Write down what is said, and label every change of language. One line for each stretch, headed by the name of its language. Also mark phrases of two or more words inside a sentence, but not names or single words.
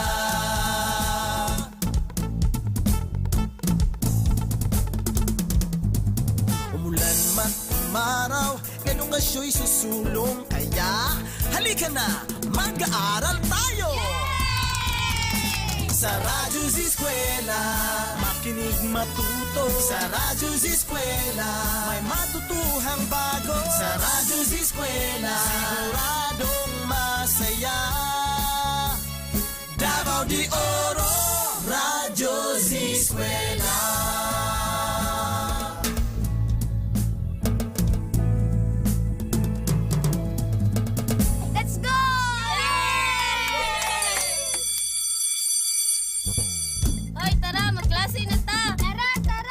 Filipino: Umulan man umaraw, edukasyo'y susulong. Kaya halika na, mag-aaral tayo! Sa Radyo Z-Eskwela, makinig, matuto. Sa Radyo Z-Eskwela, may matutuhang bago. Sa Radyo Z-Eskwela, siguradong masaya. Davao de Oro, Radyo Z-Eskwela.
English: Let's go!
Filipino: Hoy, tara, magklase na ta! Tara, tara!